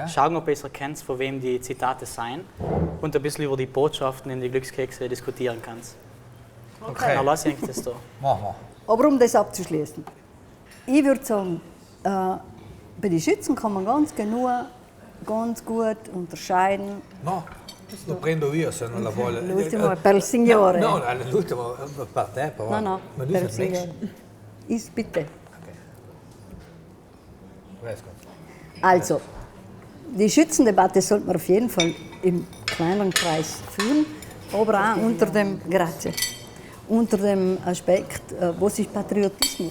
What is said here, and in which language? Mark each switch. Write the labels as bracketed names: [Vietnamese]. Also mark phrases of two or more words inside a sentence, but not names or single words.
[German] Schauen, ob ihr es erkennt, von wem die Zitate sein und ein bisschen über die Botschaften in die Glückskekse diskutieren kannst. Okay, Na, lass ich das da. machen wir. Aber um das abzuschließen, ich würde sagen, bei den Schützen kann man ganz gut unterscheiden. [Italian] No, lo prendo io se non la vuole. L'ultimo per il signore. No, l'ultimo per te, però. No, Ma lui per il fa [German] nichts. Signore. Ist bitte. Weiß Gott. Also, die Schützendebatte sollte man auf jeden Fall im kleineren Kreis führen, aber auch unter dem Aspekt, was ist Patriotismus?